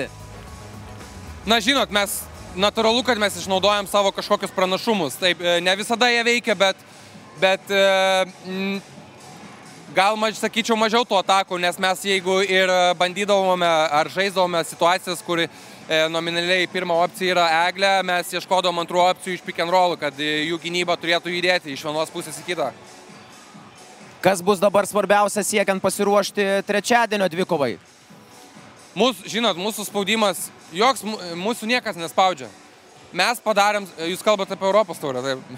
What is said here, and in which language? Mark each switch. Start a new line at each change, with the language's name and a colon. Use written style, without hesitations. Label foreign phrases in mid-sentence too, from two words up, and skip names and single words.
Lithuanian: Na, žinot, natūralu, kad mes išnaudojam savo kažkokius pranašumus. Taip, ne visada jie veikia, bet gal, sakyčiau, mažiau tų atakų, nes mes jeigu ir bandydavome ar žaisdavome situacijas, kur nominaliai pirma opcija yra Eglė, mes ieškodavom antrų opcijų iš
English: pick and roll,
Lithuanian: kad jų gynyba turėtų judėti iš vienos pusės į kitą. Kas bus dabar svarbiausia siekiant pasiruošti trečiadienio dvikovai? Žinot, mūsų spaudimas, mūsų niekas nespaudžia. Mes padarėm, jūs kalbate apie Europos taurę, taip.